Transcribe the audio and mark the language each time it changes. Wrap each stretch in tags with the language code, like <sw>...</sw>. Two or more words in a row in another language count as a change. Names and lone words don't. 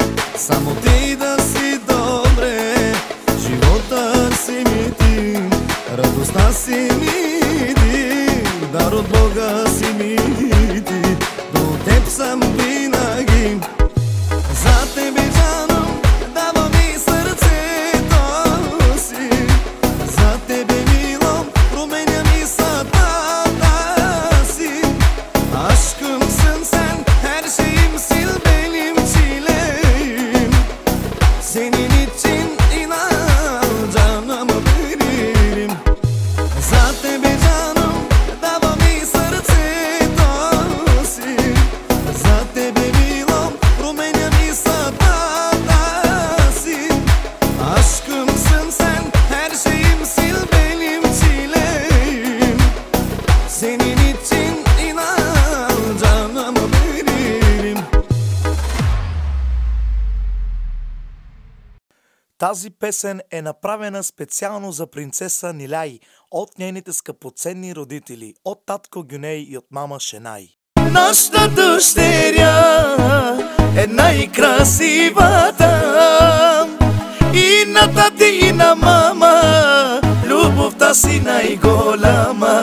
<bg>Само ти да си добре, живота си ми ти, радостта си ми ти, дар от Бога си ми ти. До теб съм винаги, за тебе жаном давам и сърцето си. За тебе мило променям и съдбата си.</bg> <tr>Aşkım sen, her şeyimsin benim çileyim. Senin için inan canımı veririm.</tr> <bg>За тебе жаном давам и сърцето си. За тебе мило променям и съдбата си.</bg> <tr>Aşkımsın sen, her şeyimsin benim çileyim. Senin için inan canımı veririm.</tr> <bg>Тази песен е направена специално за принцеса Ниляй от нейните скъпоценни родители, от татко Гюней и от мама Шенай. Нашата дъщеря е най-красивата, и на тати и на мама любовта си най-голяма.</bg>